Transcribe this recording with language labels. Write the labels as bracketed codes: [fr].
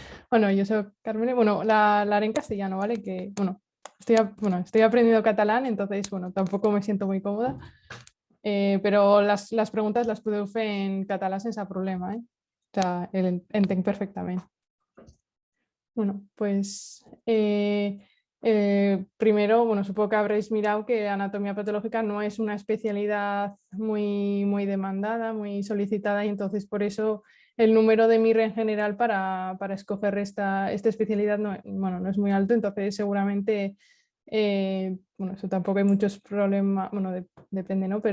[es] Bueno, yo soy Carmele, bueno, la haré en castellano, ¿vale? Que, bueno, estoy aprendiendo catalán, entonces, bueno, tampoco me siento muy cómoda. [ca] Però les preguntes les podeu fer en català sense problema, eh? O sea, entenc perfectament. [es] Bueno, pues primero, bueno, supongo que habréis mirado que anatomía patológica no es una especialidad muy demandada, muy solicitada, y entonces por eso el número de MIR en general para escoger esta especialidad no es muy alto, entonces seguramente, bueno, eso tampoco hay muchos problemas, bueno, depende, ¿no?